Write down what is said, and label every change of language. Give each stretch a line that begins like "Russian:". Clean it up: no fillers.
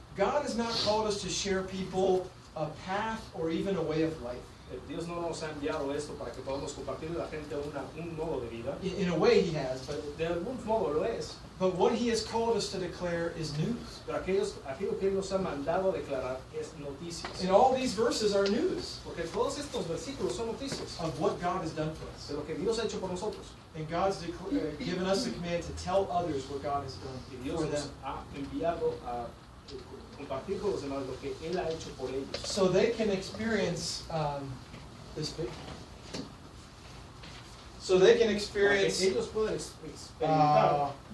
English: God has not called us to share people a path or even a way of life.
Spanish: Dios no nos ha enviado esto para que podamos compartirle a la gente un modo de vida.
English: In a way He has, but
Spanish: De algún modo lo es.
English: what He has called us to declare is news.
Spanish: Pero aquello que Él nos ha mandado a declarar es noticias.
English: And all these verses are news
Spanish: Porque todos estos versículos son noticias
English: of what God has done for
Spanish: de
English: us.
Spanish: lo que Dios ha hecho por nosotros.
English: And God's given us the command to tell others what God has done
Spanish: Y Dios
English: for
Spanish: nos
English: them,
Spanish: ha enviado a compartir con los demás lo que Él ha hecho por ellos.
English: so they can experience this. So they can
Spanish: Para que
English: experience.
Spanish: ellos puedan experimentar.